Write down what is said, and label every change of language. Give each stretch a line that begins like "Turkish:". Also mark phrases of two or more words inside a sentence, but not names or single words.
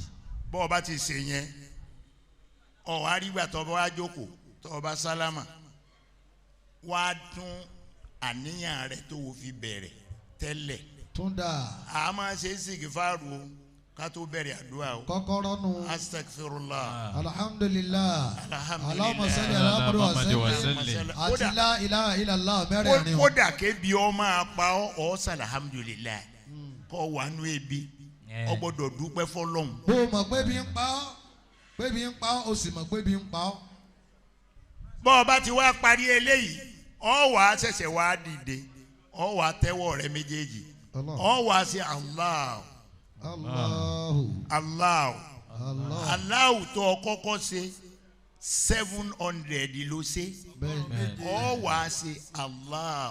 Yoruba: bọ́ ọ bá ti ṣe yẹn ọ̀ wá rí gbà tó o bá wá jókòó tó o bá sálámà wá tún àníyàn rẹ̀ tó o fi bẹ̀rẹ̀ tẹ́lẹ̀. tún dà. a máa ṣe sìgìfàrù o ká tó bẹ̀rẹ̀ àdúrà o. kọ́kọ́rọ́ nù. astagfirullah. alhamdulilah. alhamdulilah.
Arabic: اللهم صل على محمد وسلم.
Yoruba: àti
Arabic: لا إله إلا الله
Yoruba: mẹ́rẹ̀ẹ̀rin o. kódà kébi ọ máa pa ọ sàn alhamdulilah kọ́ wà nù ebi ọ gbọ́dọ̀ dúpẹ́ fọlọ́hún. bó o mọ̀ pé bí ń pa ọ́ pé bí ń pa ọ́ o sì mọ̀ pé bí ń pa ọ́. bọ́ ọ bá ti wá parí eléyìí ọ wà á ṣẹ̀ṣẹ̀ wá dìde ọ wà á tẹ́wọ́ rẹ méjèèjì ọ wà á ṣe Allah Allah Allah tó o kọ́kọ́ ṣe 700 ló ṣe ọ wà á ṣe Allah